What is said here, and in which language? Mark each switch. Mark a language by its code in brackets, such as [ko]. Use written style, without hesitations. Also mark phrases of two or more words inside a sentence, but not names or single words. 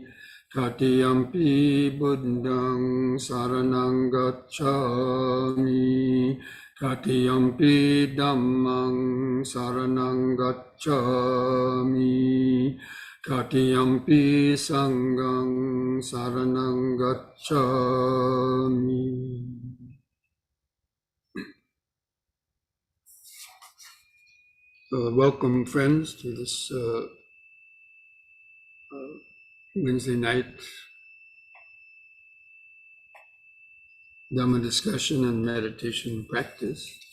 [pi] Tatiyampi buddhang saranang gacchami. Tatiyampi dhammang saranang gacchami. Tatiyampi sanghang saranang gacchami. [en] Welcome, friends, to this Wednesday night Dhamma discussion and meditation practice.